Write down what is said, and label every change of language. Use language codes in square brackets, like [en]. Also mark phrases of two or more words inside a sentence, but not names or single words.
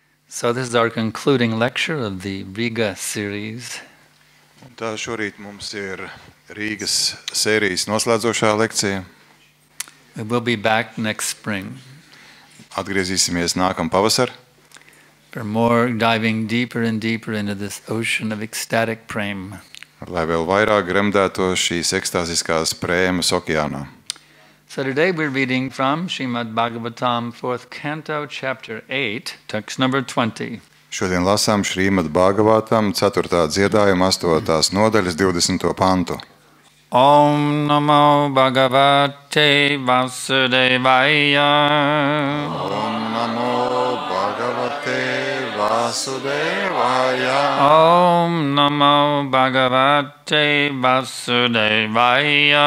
[en] So this is our concluding lecture of the Riga series. [lv] Tā šorīt mums ir Rīgas sērijas noslēdzošā lekcija. [en] We will be back next spring [lv] Atgriezīsimies nākamā pavasar, [en] for more diving deeper and deeper into this ocean of ecstatic prema. [lv] lai vēl vairāk gremdētos šīs ekstāziskās prēmas okeānā. [en] So today we're reading from Srimad Bhagavatam, 4th Canto, Chapter 8, text number 20. [lv] Šodien lasām Šrīmad Bhagavatam 4. dziedājuma 8. nodaļas 20. pantu. [sa] Om Namo Bhagavate Vasudevaya. Om Namo Bhagavate Vasudevaya. Om Namo Bhagavate Vasudevaya.